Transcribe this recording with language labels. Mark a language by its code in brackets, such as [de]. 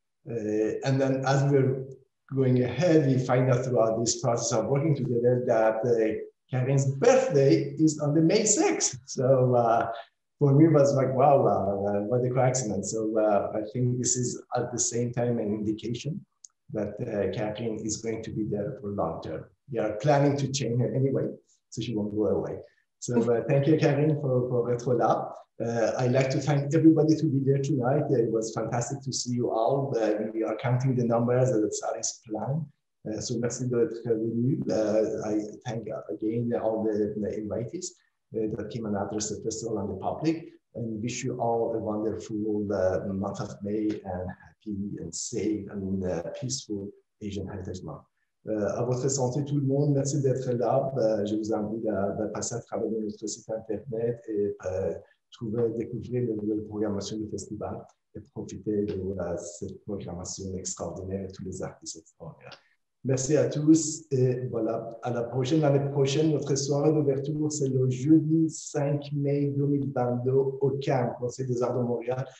[en] And then as we're going ahead, we find out throughout this process of working together that Karin's birthday is on the May 6th. So for me, it was like, wow, what a coincidence. So I think this is at the same time an indication that Karin is going to be there for long term. We are planning to change her anyway, so she won't go away. So thank you, Karin, for [fr] être là. [en] I'd like to thank everybody to be there tonight. It was fantastic to see you all. We are counting the numbers that Saris planned. So [fr] merci d'être venu. [en] I thank again all the invitees that came and addressed the festival and the public, and wish you all a wonderful month of May and happy and safe and peaceful Asian Heritage Month. [fr] À votre santé tout le monde, merci d'être là. Je vous invite à passer à travers notre site internet et découvrir les nouvelles programmations du festival et profiter de cette programmation extraordinaire et tous les artistes extraordinaires. Merci à tous et voilà, à la prochaine. L'année prochaine, notre soirée d'ouverture, c'est le jeudi 5 mai 2022 au CAM, Conseil des Arts de Montréal.